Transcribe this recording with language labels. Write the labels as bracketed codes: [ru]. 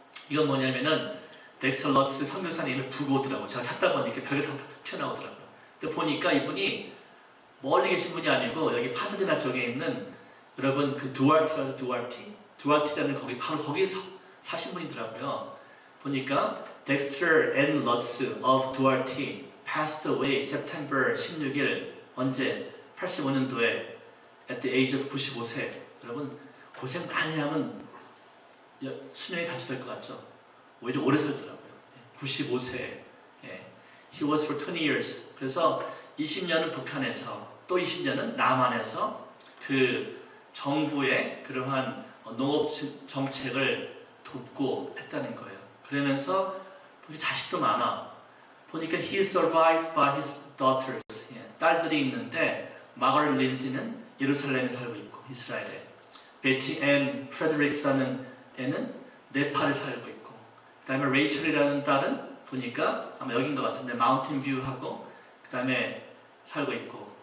[ko] 이건 뭐냐면은 덱스터 러츠 선교사님을 보고 오더라고요. 제가 찾다 보니 이렇게 벽에 튀어나오더라고요. 근데 보니까 이분이 멀리 계신 분이 아니고 여기 파사디나 쪽에 있는 여러분 그 두알티라는 두알티라는 거기 바로 거기에 사신 분이더라고요. [en] 보니까 Dexter N. Lutz of Duarte passed away September [ko] 16일 언제 85년도에 [en] at the age of 95세. [ko] 여러분 고생 많이 하면 수명이 단축될 것 같죠? 오히려 오래 살더라고요. [en] 95세. He was for 20 years. [ko] 그래서 20년은 북한에서 또 20년은 남한에서 그 정부의 그러한 농업 정책을 돕고 했다는 거예요. 그러면서 자식도 많아. 보니까 [en] he is survived by his daughters. [ko] 딸들이 있는데 마가렛 린지는 예루살렘에 살고 있고 이스라엘에. 베티 앤 프레드릭스라는 애는 네팔에 살고 있고. 그 다음에 레이첼이라는 딸은 보니까 아마 여긴 것 같은데 마운틴 뷰하고 그 다음에 살고 있고.